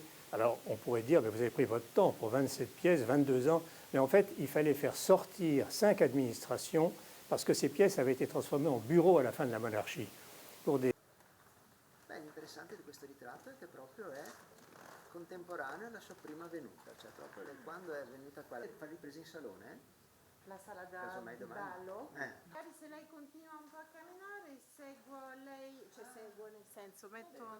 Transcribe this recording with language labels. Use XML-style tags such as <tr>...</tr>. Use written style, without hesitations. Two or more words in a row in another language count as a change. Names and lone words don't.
<fr>Alors, on pourrait dire, mais vous avez pris votre temps pour 27 pièces, 22 ans. Mais en fait, il fallait faire sortir 5 administrations parce que ces pièces avaient été transformées en bureaux à la fin de la monarchie. Pour des...</fr> <it>L'interessante di questo ritratto è che proprio è contemporaneo alla sua prima venuta, cioè proprio quando è venuta qua. Fa riprese in salone? La sala da ballo? Magari se lei continua un po' a camminare, seguo lei, cioè seguo nel senso, metto...</it>